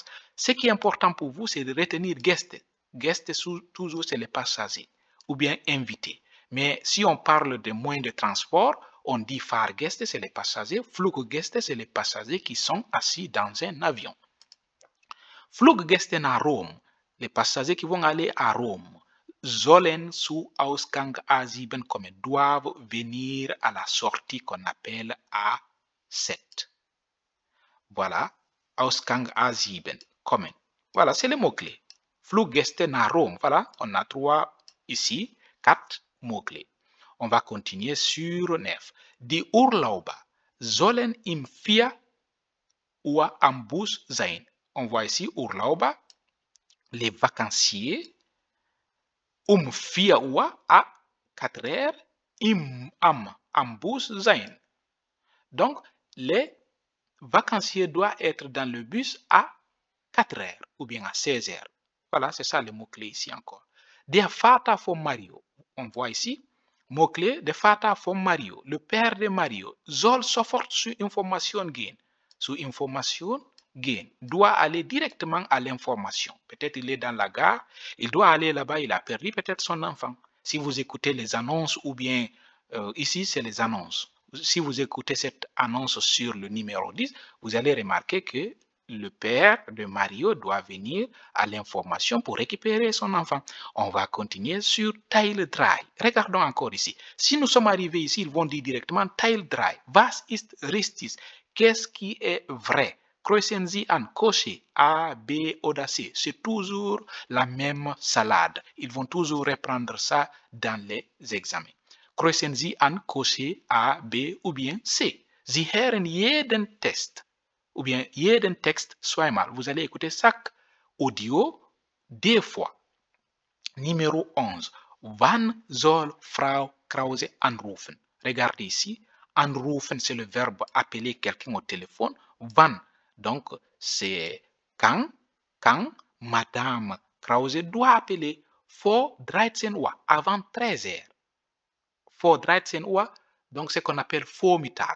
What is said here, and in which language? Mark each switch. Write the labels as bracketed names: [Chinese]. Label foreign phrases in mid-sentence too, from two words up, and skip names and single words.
[French] Ce qui est important pour vous, c'est de retenir Gäste. Gäste, toujours, c'est les passagers ou bien invités. Mais si on parle de moyens de transport, on dit Fahrgäste, c'est les passagers. Fluggäste, c'est les passagers qui sont assis dans un avion. Fluggäste à Rome, les passagers qui vont aller à Rome. [German] Sollen zu Ausgang A7 kommen, [French] doivent venir à la sortie qu'on appelle A7. Voilà, [German] Ausgang A7 kommen. [French] Voilà, c'est le mot-clé. Fluggäste à Rome. Voilà, on a ici 4 mots-clés. On va continuer sur 9. [German] Die Urlauber sollen im Vier Uhr am Bus sein. [French] On voit ici Urlauber, les vacanciers, 4 Uhr à 4 heures, [German] am Bus sein. [French] Donc, les vacanciers doivent être dans le bus à 4 heures ou bien à 16 heures. Voilà, c'est ça le mot-clé ici encore. [German] Der Vater von Mario. [French] On voit ici, mot-clé, [German] der Vater von Mario. [French] Le père de [German] Mario soll sofort zur Information gehen. Zur Information gehen. [French] Doit aller directement à l'information. Peut-être il est dans la gare, il doit aller là-bas, il a perdu peut-être son enfant. Si vous écoutez les annonces ou bien ici, c'est les annonces. Si vous écoutez cette annonce sur le numéro 10, vous allez remarquer que le père de Mario doit venir à l'information pour récupérer son enfant. On va continuer sur Teil 3. Regardons encore ici. Si nous sommes arrivés ici, ils vont dire directement Teil 3. [German] Was ist richtig? [French] Qu'est-ce qui est vrai? [German] Kreuzen Sie an, [French] cocher A, B oder C. C'est toujours la même salade. Ils vont toujours reprendre ça dans les examens. [German] Kreuzen Sie an, [French] cocher A, B ou bien C. [German] Sie hören jeden Test [French] ou bien [German] jeden Text zweimal. [French] Vous allez écouter chaque audio 2 fois. Numéro 11. [German] Wann soll Frau Krause anrufen? [French] Regardez ici. Anrufen, c'est le verbe appeler quelqu'un au téléphone. Wann, donc c'est quand Madame Krause doit appeler. [German] Vor 13 Uhr, [French] avant 13 heures. [German] Vor 13 Uhr, [French] donc ce qu'on appelle Vormittag.